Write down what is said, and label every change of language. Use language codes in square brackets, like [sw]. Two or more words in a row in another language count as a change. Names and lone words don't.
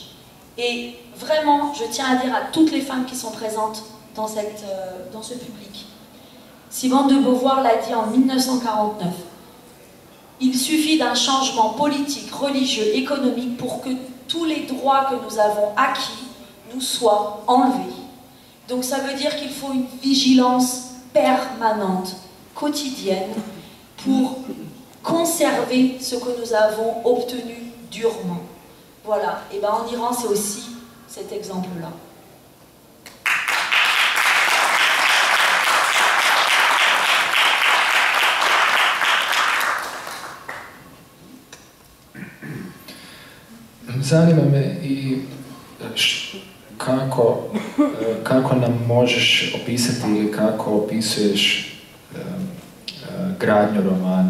[fr] Et vraiment, je tiens à dire à toutes les femmes qui sont présentes dans ce public, Simone de Beauvoir l'a dit en 1949, il suffit d'un changement politique, religieux, économique pour que tous les droits que nous avons acquis nous soient enlevés. Donc ça veut dire qu'il faut une vigilance permanente, quotidienne, pour conserver ce que nous avons obtenu durement. Voilà, et bien en Iran c'est aussi cet exemple-là. [hr] Zanima me i kako nam možeš opisati ili kako opisuješ gradnju romana.